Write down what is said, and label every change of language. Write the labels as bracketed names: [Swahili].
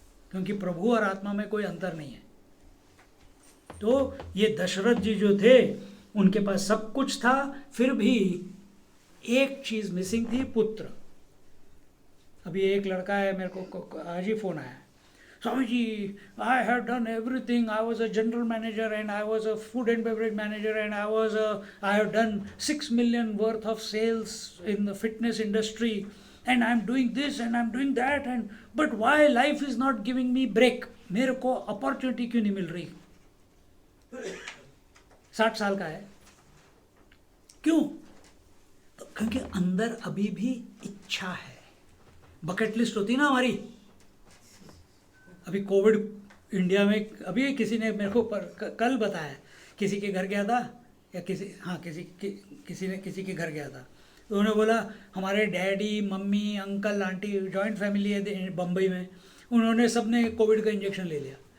[Hindi] क्योंकि प्रभु और आत्मा में कोई अंतर नहीं है। तो ये दशरथ जी जो थे, उनके पास सब कुछ था, फिर भी एक चीज मिसिंग थी, पुत्र। अभी एक लड़का है, मेरे को आज ही फोन आया, Swami ji, [English] I have done everything. I was a general manager and I was a food and beverage manager and I have done 6 million worth of sales in the fitness industry and I'm doing this and I'm doing that, but why life is not giving me break? [Hindi] मेरे को opportunity क्यों नहीं मिल रही? 60 साल का है। क्यों? तो क्योंकि अंदर अभी भी इच्छा है। बकेट लिस्ट होती ना हमारी। अभी कोविड इंडिया में, अभी किसी ने मेरे को कल बताया, किसी के घर गया था, या किसी ने किसी के घर गया था, तो उन्होंने बोला हमारे daddy, mummy, uncle, aunty, joint family है बम्बई में, उन्होंने सबने कोविड का इंजेक्शन ले लिया।